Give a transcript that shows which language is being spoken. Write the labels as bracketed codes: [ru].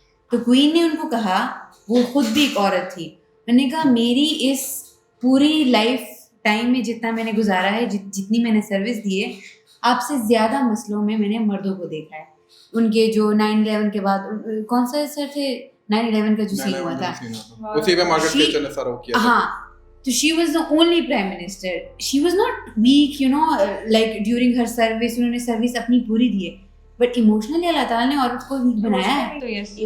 [ur] تو کوئین نے ان کو کہا, وہ خود بھی ایک عورت تھی, انہوں نے کہا میری اس پوری لائف ٹائم میں جتنا میں نے گزارا ہے, جتنی میں نے سروس دی ہے, آپ سے زیادہ مسئلوں میں نے مردوں کو دیکھا ہے. ان کے جو 9/11 کے بعد کون سا سر تھے 9/11 کا جو سین ہوا تھا, اسی پہ مارگریٹ تھیچر نے سارا کیا. ہاں, تو [en] she was the only prime minister. She was not weak, you know, like during her service, [ur] انہوں نے سروس اپنی پوری دی ہے, [en] but emotionally [ur] اللہ تعالیٰ نے عورت کو ویک بنایا ہے.